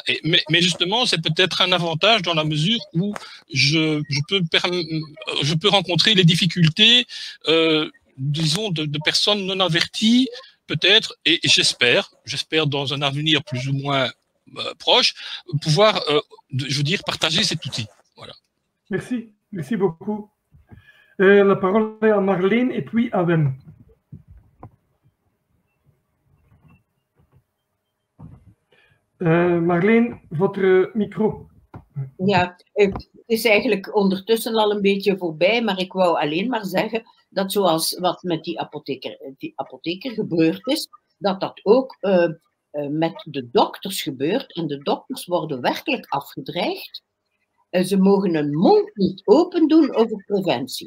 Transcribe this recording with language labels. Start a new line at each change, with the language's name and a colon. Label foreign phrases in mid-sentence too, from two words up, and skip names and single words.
French: Mais justement, c'est peut-être un avantage dans la mesure où je peux rencontrer les difficultés, disons, de personnes non averties, peut-être, et j'espère dans un avenir plus ou moins proche, pouvoir, je veux dire, partager cet outil. Voilà. Merci beaucoup. La parole est à Marleen et puis à Wim. Marleen, votre micro.
Dutch: Ja, het is eigenlijk ondertussen al een beetje voorbij, maar ik wou alleen maar zeggen dat zoals wat met die apotheker gebeurd is, dat ook met de dokters gebeurt. En de dokters worden werkelijk afgedreigd. Ze mogen hun mond niet open doen over preventie.